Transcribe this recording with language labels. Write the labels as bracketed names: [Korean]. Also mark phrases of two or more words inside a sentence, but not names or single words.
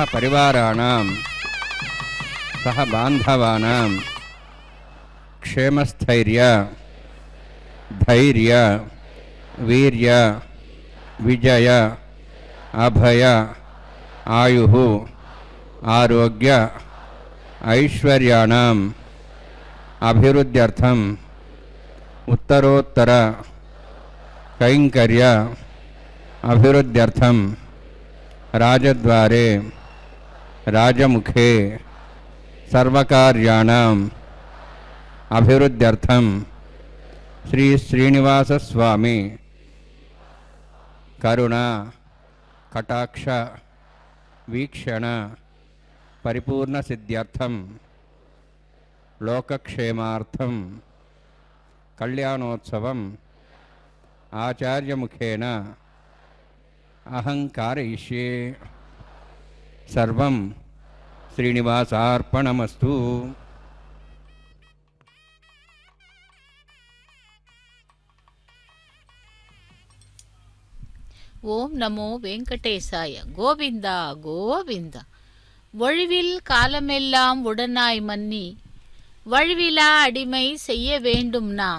[Sanskrit] పరివారాణాం సహ బాంధవానాం క్షేమస్థైర్య ధైర్య వీర్య విజయ అభయ ఆయుః ఆరోగ్య ఐశ్వర్యాణం అభివృద్ధ్యర్థం ఉత్తరోత్తర कैंकर्य अभिवृद्ध्यर्थम राजद्वारे राजमुखे सर्वकार्याणाम् अभिवृद्ध्यर्थम श्री श्रीनिवास स्वामी करुणा कटाक्ष वीक्षण परिपूर्ण सिद्ध्यर्थम लोकक्षेमार्थम कल्याणोत्सवम् आचार्यमुखेन अहं कारयिष्ये। सर्वं श्रीनिवासार्पणमस्तु। ஓம் நமோ வெங்கடேசாய. [Tamil] கோவிந்தா கோவிந்தா. ஒழிவில் காலமெல்லாம் உடனாய் மன்னி வழுவிலா அடிமை செய்ய வேண்டும் நாம்.